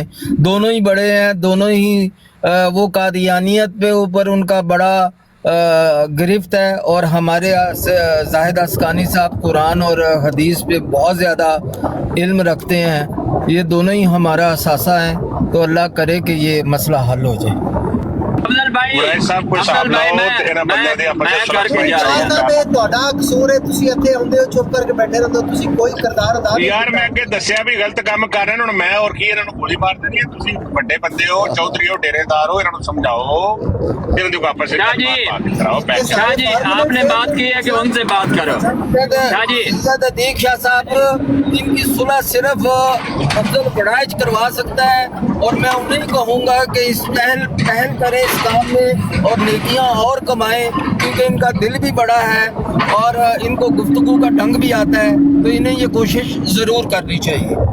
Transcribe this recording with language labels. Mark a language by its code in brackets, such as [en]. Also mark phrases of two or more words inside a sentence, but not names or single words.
[ur] دونوں ہی بڑے ہیں, دونوں ہی وہ قادیانیت پہ اوپر ان کا بڑا گرفت ہے, اور ہمارے زاہد اسکانی صاحب قرآن اور حدیث پہ بہت زیادہ علم رکھتے ہیں. یہ دونوں ہی ہمارا اثاثہ ہیں, تو اللہ کرے کہ یہ مسئلہ حل ہو جائے. [pa] بڑائی صاحب کوئی صاحب نہ ہو تو انہاں بندیاں دی آپس وچ سلام ہوئی میں تہاڈا قصور ہے, تسی ਇੱਥੇ ਆਉਂਦੇ ਹੋ ਚੁੱਪ ਕਰਕੇ ਬੈਠੇ ਰਹਿੰਦੇ ਹੋ, ਤੁਸੀਂ ਕੋਈ ਕਿਰਦਾਰ ਅਦਾ ਨਹੀਂ. ਯਾਰ ਮੈਂ ਅੱਗੇ ਦੱਸਿਆ ਵੀ ਗਲਤ ਕੰਮ ਕਰ ਰਹੇ ਨੇ, ਹੁਣ ਮੈਂ ਹੋਰ ਕੀ ਇਹਨਾਂ ਨੂੰ ਗੋਲੀ ਮਾਰ ਦੇਣੀ ਹੈ. ਤੁਸੀਂ ਵੱਡੇ ਬੰਦੇ ਹੋ, ਚੌਧਰੀ ਹੋ, ਡੇਰੇਦਾਰ ਹੋ, ਇਹਨਾਂ ਨੂੰ ਸਮਝਾਓ, ਇਹਨਾਂ ਦੀ ਆਪਸ ਵਿੱਚ ਬਾਤ ਕਰਾਓ. [ur] شاہ جی آپ نے بات کی ہے کہ ان سے بات کرو. شاہ جی صدیق شاہ صاحب ان کی صلح صرف افضل بڑائج کروا سکتا ہے, اور میں انہیں کہوں گا کہ اس پہل کریں اس کام میں اور نیکیاں اور کمائیں, کیونکہ ان کا دل بھی بڑا ہے اور ان کو گفتگو کا ڈھنگ بھی آتا ہے, تو انہیں یہ کوشش ضرور کرنی چاہیے.